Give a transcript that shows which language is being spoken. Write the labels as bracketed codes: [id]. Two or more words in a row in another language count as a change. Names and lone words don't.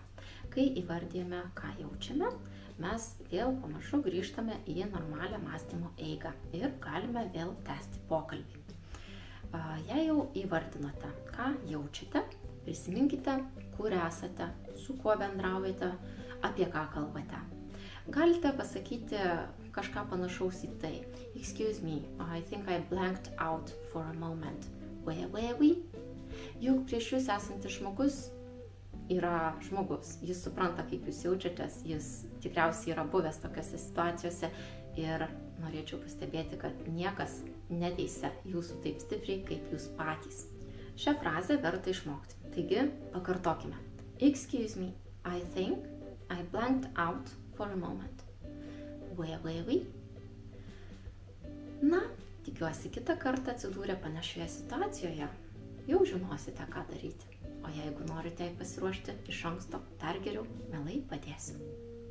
[lt] Kai įvardyjame, ką jaučiame, mes vėl pamažu grįžtame į normalią mąstymo eigą ir galime vėl tęsti pokalbį. Jei jau įvardinote, ką jaučiate, prisiminkite, kur esate, su kuo bendraujate, apie ką kalbate. Galite pasakyti kažką panašaus į tai. [en] Excuse me, I think I blanked out for a moment. Where were we? [lt] Juk prieš jūs esantis žmogus yra žmogus. Jis supranta, kaip jūs jaučiatės, jis tikriausiai yra buvęs tokiose situacijose ir norėčiau pastebėti, kad niekas neteisia jūsų taip stipriai, kaip jūs patys. Šią frazę verta išmokti. Taigi, pakartokime. [en] Excuse me, I think I blanked out for a moment. Where were we? [lt] Na, tikiuosi kitą kartą atsidūrę panašioje situacijoje, jau žinosite, ką daryti. O jeigu norite jai pasiruošti iš anksto, dar geriau, mielai padėsiu.